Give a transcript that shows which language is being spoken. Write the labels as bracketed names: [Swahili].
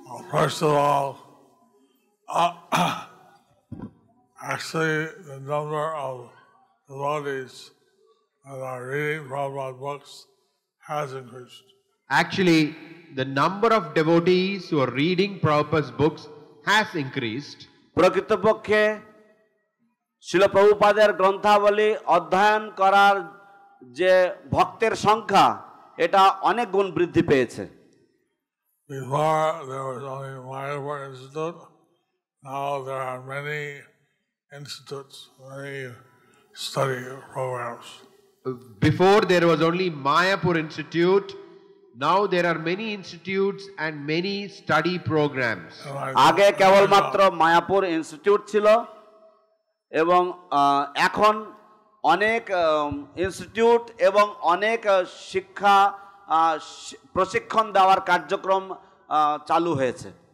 [English] First of all, actually the number of devotees that are reading Prabhupada books has increased. Actually, the number of devotees who are reading Prabhupada's books has increased. [Bangla] প্রকৃতপক্ষে শিল প্রভুপাদের গ্রন্থাবলী অধ্যয়ন করার যে ভক্তের সংখ্যা এটা অনেক গুণ বৃদ্ধি পেয়েছে। [English] Before there was only Mayapur Institute, now there are many institutes, many study programs. Before there was only Mayapur Institute, now there are many institutes and many study programs. [Bangla] আগে কেবলমাত্র মায়াপুর ইনস্টিটিউট ছিল এবং এখন অনেক ইনস্টিটিউট এবং অনেক শিক্ষা প্রশিক্ষণ দেওয়ার কার্যক্রম চালু হয়েছে।